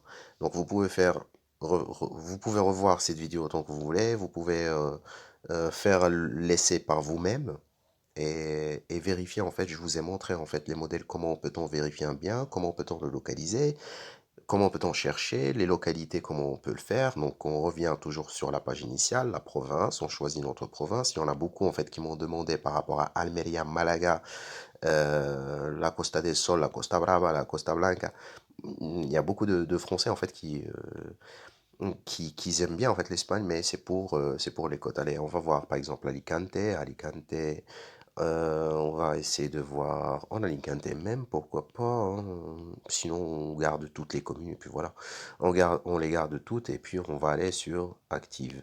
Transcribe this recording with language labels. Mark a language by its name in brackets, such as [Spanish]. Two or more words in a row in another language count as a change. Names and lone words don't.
[French] Donc vous pouvez vous pouvez revoir cette vidéo autant que vous voulez, vous pouvez faire l'essai par vous-même et vérifier en fait, je vous ai montré en fait les modèles, comment peut-on vérifier un bien, comment peut-on le localiser, comment peut-on chercher, les localités, comment on peut le faire. Donc on revient toujours sur la page initiale, la province, on choisit notre province. Il y en a beaucoup en fait qui m'ont demandé par rapport à Almeria, Malaga, la Costa del Sol, la Costa Brava, la Costa Blanca. Il y a beaucoup de Français en fait qui aiment bien en fait l'Espagne, mais c'est pour les côtes. Allez, on va voir par exemple Alicante, Alicante. On va essayer de voir en Alicante même, pourquoi pas, hein. Sinon on garde toutes les communes et puis voilà. On les garde toutes et puis on va aller sur Active.